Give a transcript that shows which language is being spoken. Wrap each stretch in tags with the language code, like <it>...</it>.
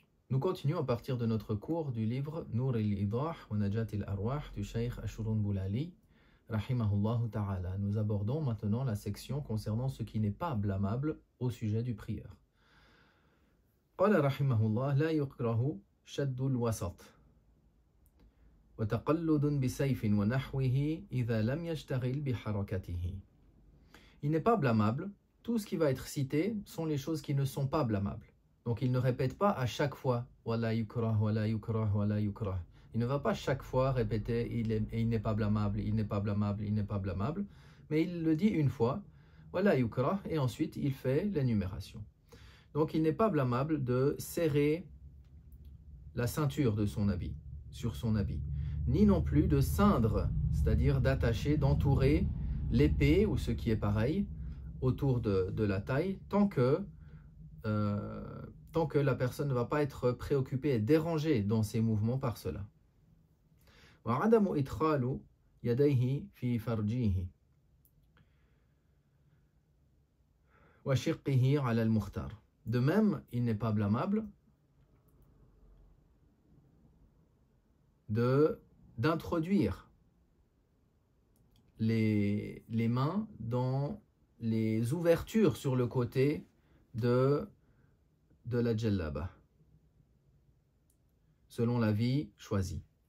<fr>Nous continuons à partir de notre cours du livre Nur al-Idah wa Najat al-Arwah du Cheikh Ashurunbulali,</fr> <ar>rahimahullah ta'ala.</ar> <fr>Nous abordons maintenant la section concernant ce qui n'est pas blâmable au sujet du prieur.</fr> <ar>قال رحمه الله لا يكره شد الوسط وتقلد بسيف ونحوه إذا لم يشتغل بحركته.</ar> <fr>Il n'est pas blâmable. Tout ce qui va être cité sont les choses qui ne sont pas blâmables. Donc il ne répète pas à chaque fois</fr> <ar>wala yukrah, wala yukrah, wala yukrah.</ar> <fr>Il ne va pas chaque fois répéter il n'est pas blâmable, il n'est pas blâmable, il n'est pas blâmable, mais il le dit une fois</fr> <ar>wala yukrah</ar> <fr>et ensuite il fait l'énumération. Donc il n'est pas blâmable de serrer la ceinture de son habit, sur son habit, ni non plus de ceindre, c'est-à-dire d'attacher, d'entourer l'épée ou ce qui est pareil autour de la taille tant que la personne ne va pas être préoccupée et dérangée dans ses mouvements par cela.</fr> <ar>وعدم إدخال يديه في فرجه وشقه على المختار.</ar> <fr>De même, il n'est pas blâmable d'introduire les mains dans les ouvertures sur le côté de la djellaba, selon l'avis choisi.</fr>